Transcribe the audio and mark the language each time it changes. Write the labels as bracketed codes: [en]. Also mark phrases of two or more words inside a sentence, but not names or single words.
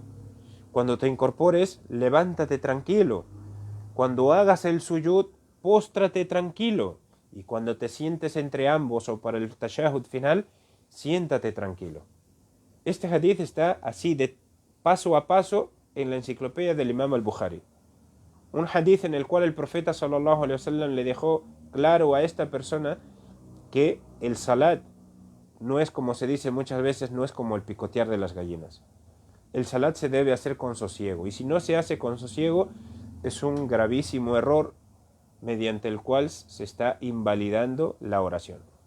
[es] Cuando te incorpores, levántate tranquilo. Cuando hagas el suyud, póstrate tranquilo. Y cuando te sientes entre ambos o para el tashahud final, siéntate tranquilo. Este hadith está así de paso a paso en la enciclopedia del Imam al-Bukhari. Un hadith en el cual el profeta [ar] صلى الله عليه وسلم [es] le dejó claro a esta persona que el salat no es, como se dice muchas veces, no es como el picotear de las gallinas. El salat se debe hacer con sosiego, y si no se hace con sosiego es un gravísimo error mediante el cual se está invalidando la oración.